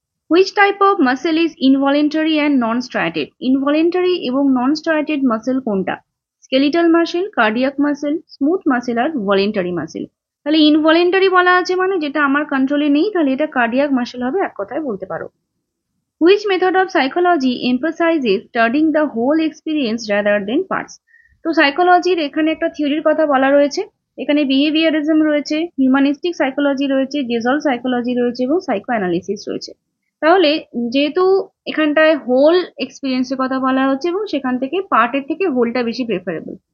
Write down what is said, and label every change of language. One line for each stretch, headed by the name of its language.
English: Which type of muscle is involuntary and non striated?
Bangla: Involuntary এবং নন স্ট্রাটেড muscle কোনটা?
English: Skeletal muscle, cardiac muscle, smooth muscle আর voluntary muscle.
Bangla: তাহলে involuntary বলা আছে মানে যেটা আমার কন্ট্রোলে নেই, তাহলে এটা কার্ডিয়াক মাসেল হবে, এক কথায় বলতে পারো।
English: Which method of psychology emphasizes studying the whole experience rather than parts?
Bangla: তো সাইকোলজির এখানে একটা থিওরির কথা বলা রয়েছে, এখানে বিহেভিয়ারিজম রয়েছে, হিউম্যানিস্টিক সাইকোলজি রয়েছে, জেজল সাইকোলজি রয়েছে এবং সাইকো অ্যানালিসিস রয়েছে। তাহলে যেহেতু এখানটায় হোল এক্সপিরিয়েন্সের কথা বলা হচ্ছে এবং সেখান থেকে পার্টের থেকে হোলটা বেশি প্রেফারেবল।